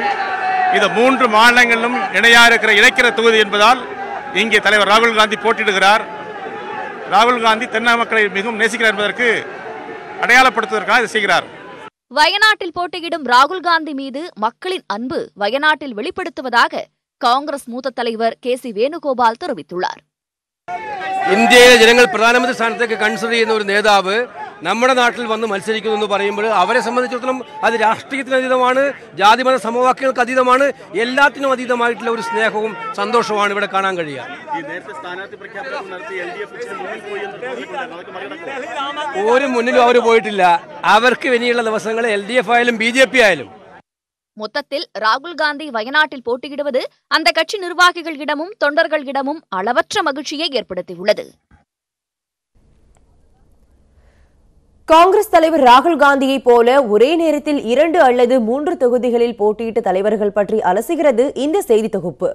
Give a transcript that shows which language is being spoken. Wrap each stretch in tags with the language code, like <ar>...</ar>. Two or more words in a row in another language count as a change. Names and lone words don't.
<ta>இது 3 மாநிலங்களிலும் இணைக்கிற தொகுதி என்பதால் இங்கே தலைவர் ராகுல் காந்தி போட்டியிடுகிறார். ராகுல் காந்தி தென்னக மக்களை மிகவும் நேசிக்கிறார் என்பதற்கு அடையாளப்படுத்துவதற்காக இதை செய்கிறார். வயநாட்டில் போட்டியிடும் ராகுல் காந்தி மீது மக்களின் அன்பு வயநாட்டில் வெளிப்படுத்துவதாக காங்கிரஸ் மூத்த தலைவர் KC വേണുഗോപാൽ தெரிவித்துள்ளார்.</ta> <ml>ഇന്ത്യയിലെ ജനങ്ങൾ പ്രധാനമന്ത്രി സ്ഥാനത്തേക്ക് കൺസിഡർ ചെയ്യുന്ന ഒരു നേതാവ് നമ്മുടെ നാട്ടിൽ വന്ന് മത്സരിക്കുന്നു എന്ന് പറയുമ്പോൾ അവരെ സംബന്ധിച്ചിടത്തോളം അത് രാഷ്ട്രീയത്തിന് അതീതമാണ്, ജാതിമത സമവാക്യങ്ങൾക്ക് അതീതമാണ്, എല്ലാത്തിനും അതീതമായിട്ടുള്ള ഒരു സ്നേഹവും സന്തോഷവുമാണ് ഇവിടെ കാണാൻ കഴിയുക. ഒരു മുന്നിലും അവർ പോയിട്ടില്ല. അവർക്ക് ഇനിയുള്ള ദിവസങ്ങളിൽ LDF ആയാലും BJP ആയാലും</ml> <ta>மொத்தத்தில் ராகுல் காந்தி வயநாட்டில் போட்டியிடுவது அந்த கட்சி நிர்வாகிகளிடமும் தொண்டர்களிடமும் அளவற்ற மகிழ்ச்சியை ஏற்படுத்தியுள்ளது. காங்கிரஸ் தலைவர் ராகுல் காந்தியை போல ஒரே நேரத்தில் 2 அல்லது 3 தொகுதிகளில் போட்டியிட்ட தலைவர்கள் பற்றி அலசுகிறது இந்த செய்தி தொகுப்பு.</ta>